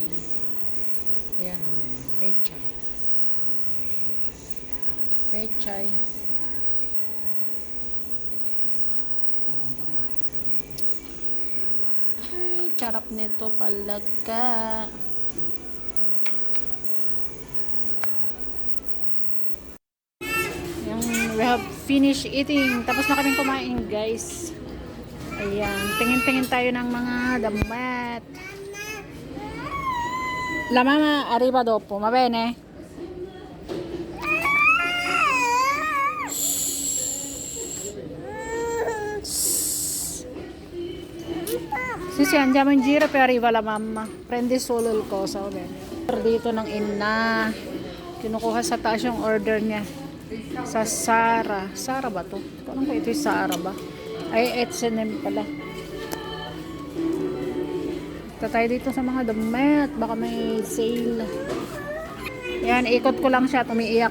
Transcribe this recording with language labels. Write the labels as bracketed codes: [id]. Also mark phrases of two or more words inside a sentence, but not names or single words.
[tl] Ayan o. Pechay. Pechay. Ay, sarap nito palaka. [en] We have finished eating. [tl] Tapos na kaming kumain, guys. Ayan. Tingin-tingin tayo ng mga damat. [it] La mama arriva dopo, va bene? Sì, sì, andiamo in giro poi arriva la mamma. Prendi solo il coso, va bene? [tl] Dito ng ina. Kinukuha sa taas yung order niya. Sa Sara. Sara ba to? Parang ko ito yung Sara ba? Ay, H&M pala. Ito tayo dito sa mga damit. Baka may sale. Yan, ikot ko lang siya. Tumiiyak.